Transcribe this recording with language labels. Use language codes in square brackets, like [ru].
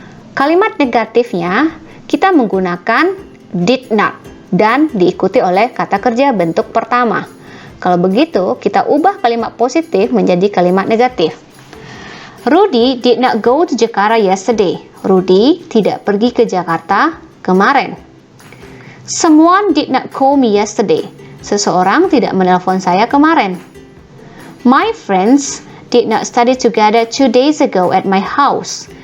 [id] Kalimat negatifnya, kita menggunakan did not dan diikuti oleh kata kerja bentuk pertama. Kalau begitu, kita ubah kalimat positif menjadi kalimat negatif. [en] Rudy did not go to Jakarta yesterday. [id] Rudy tidak pergi ke Jakarta kemarin. [en] Someone did not call me yesterday. [id] Seseorang tidak menelpon saya kemarin. [en] My friends did not study together 2 days ago at my house.